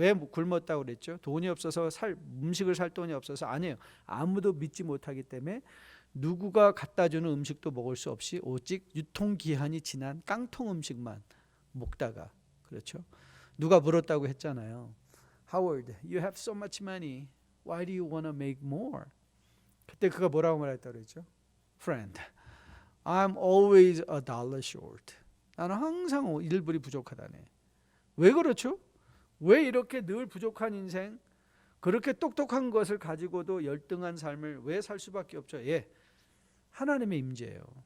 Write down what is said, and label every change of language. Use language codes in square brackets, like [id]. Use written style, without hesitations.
[ko] 왜 굶었다고 그랬죠? 돈이 없어서 음식을 살 돈이 없어서 아니에요. 아무도 믿지 못하기 때문에 누구가 갖다 주는 음식도 먹을 수 없이 오직 유통기한이 지난 깡통 음식만 먹다가, 그렇죠? 누가 물었다고 했잖아요. [en] Howard, you have so much money. Why do you want to make more? [ko] 그때 그가 뭐라고 말했다고 그랬죠? [en] Friend, I'm always $1 short. [ko] 나는 항상 1불이 부족하다네. 왜 그렇죠? 왜 이렇게 늘 부족한 인생, 그렇게 똑똑한 것을 가지고도 열등한 삶을 왜 살 수밖에 없죠? 하나님의 임재예요.